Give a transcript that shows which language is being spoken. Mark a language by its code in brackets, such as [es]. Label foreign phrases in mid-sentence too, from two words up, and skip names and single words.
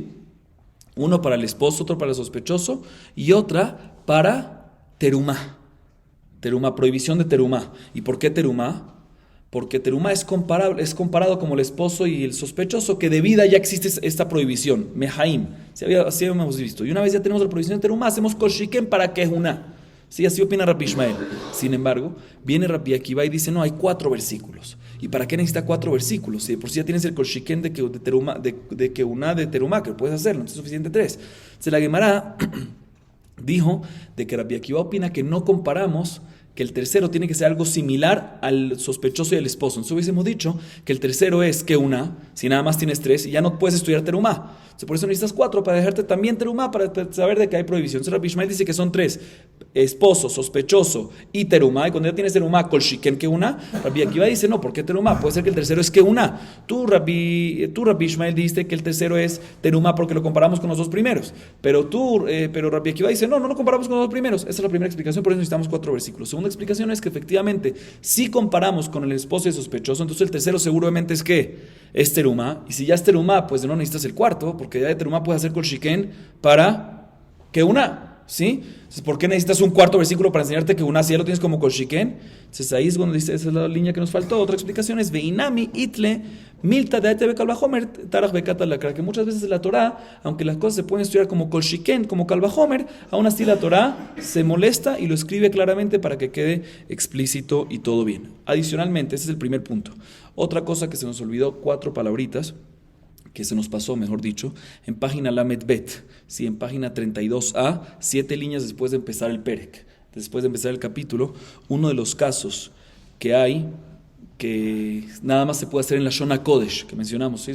[es] Uno para el esposo, otro para el sospechoso y otra para terumá. Terumá, prohibición de terumá. ¿Y por qué terumá? Porque terumá es comparado como el esposo y el sospechoso, que de vida ya existe esta prohibición, mehaim, así hemos visto. Y una vez ya tenemos la prohibición de terumá, hacemos [he] kol shiken [es] para kehuná. Sí, así opina Rabbi Ishmael. Sin embargo, viene Rabbi Akiva y dice, no, hay 4 versículos. ¿Y para qué necesita 4 versículos? Si de por sí ya tienes el [he] kol shiken [es] de kehuná de terumá, que puedes hacerlo, entonces es suficiente 3. Entonces la Gemara dijo de que Rabbi Akiva opina que no comparamos, que el tercero tiene que ser algo similar al sospechoso y al esposo. Entonces hubiésemos dicho que el tercero es kehuná, si nada más tienes 3 y ya no puedes estudiar terumá. Entonces por eso necesitas 4 para dejarte también terumá, para saber de que hay prohibición. Entonces Rabbi Ishmael dice que son 3, esposo, sospechoso y terumá. Y cuando ya tienes terumá, [he] kol shiken [es] kehuná, Rabbi Akiva dice, no, ¿por qué terumá? Puede ser que el tercero es kehuná. Tú Rabbi Ishmael dijiste que el tercero es terumá porque lo comparamos con los 2 primeros. Pero Rabbi Akiva dice, no lo comparamos con los 2 primeros. Esa es la primera explicación, por eso necesitamos 4 versículos. Segunda explicación es que efectivamente, si comparamos con el esposo y el sospechoso, entonces el tercero seguramente es ¿qué? Es terumá. Y si ya es terumá, pues no necesitas el cuarto, porque ya de terumá puedes hacer [he] kol shiken [es] para kehuná, ¿sí? Entonces, ¿por qué necesitas un cuarto versículo para enseñarte kehuná si ya lo tienes como [he] kol shiken? [es] Entonces ahí es cuando dice, esa es la línea que nos faltó. Otra explicación es [arc] ואי נמי איתא מילתא דאתיא בקל וחומר טרח וכתבה קרא, [es] que muchas veces en la Torá, aunque las cosas se pueden estudiar como [he] kol shiken, [es] como kalvahomer, aún así la Torá se molesta y lo escribe claramente para que quede explícito y todo bien. Adicionalmente, ese es el primer punto. Otra cosa que se nos olvidó, 4 palabritas que se nos pasó, mejor dicho, en página [he] Lamed Bet, [es] sí, en página 32a, 7 líneas después de empezar el Perek, después de empezar el capítulo, uno de los casos que hay, que nada más se puede hacer en la [he] Shona Kodesh, [es] que mencionamos, ¿sí?